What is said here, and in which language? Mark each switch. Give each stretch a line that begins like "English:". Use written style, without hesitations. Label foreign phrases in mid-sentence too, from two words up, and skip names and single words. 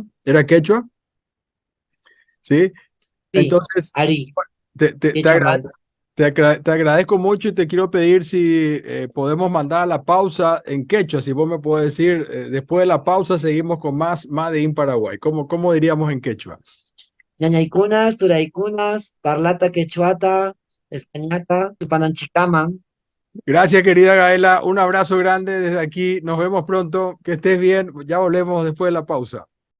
Spanish: ¿Era quechua? Sí. Sí, Entonces, Ari, te, te, qué te, agra- chamán. te agradezco mucho y te quiero pedir si podemos mandar a la pausa en quechua, si vos me puedes decir, después de la pausa seguimos con más Made in Paraguay. ¿Cómo diríamos en quechua?
Quechua: Ñañaykunas, turaykunas, parlata quechuata, españata, tupananchicaman.
Spanish: Gracias, querida Gaela. Un abrazo grande desde aquí. Nos vemos pronto. Que estés bien. Ya volvemos después de la pausa.